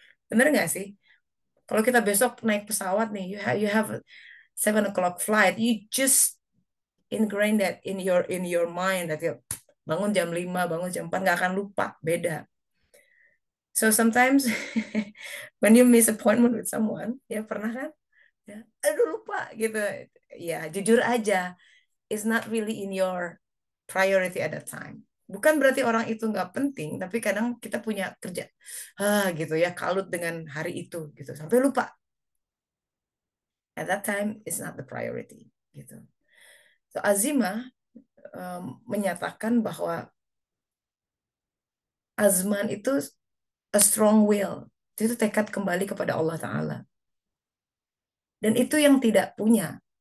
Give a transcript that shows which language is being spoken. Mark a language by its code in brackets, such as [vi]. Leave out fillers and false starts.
[id] Bener nggak sih? Kalau kita besok naik pesawat nih, [en] you have a 7 o'clock flight, you just ingrain that in your mind that you [id] bangun jam 5, bangun jam 4, nggak akan lupa, beda. [en] So sometimes when you miss appointment with someone, [id] ya pernah kan? Ya, aduh lupa gitu. Ya jujur aja, [en] it's not really in your priority at that time. [id] Bukan berarti orang itu nggak penting, tapi kadang kita punya kerja, gitu ya, kalut dengan hari itu, gitu, sampai lupa. [en] At that time, it's not the priority, gitu. [id] So Azimah menyatakan bahwa azman itu [en] a strong will, [id] itu tekad kembali kepada Allah Ta'ala. Dan itu yang tidak punya.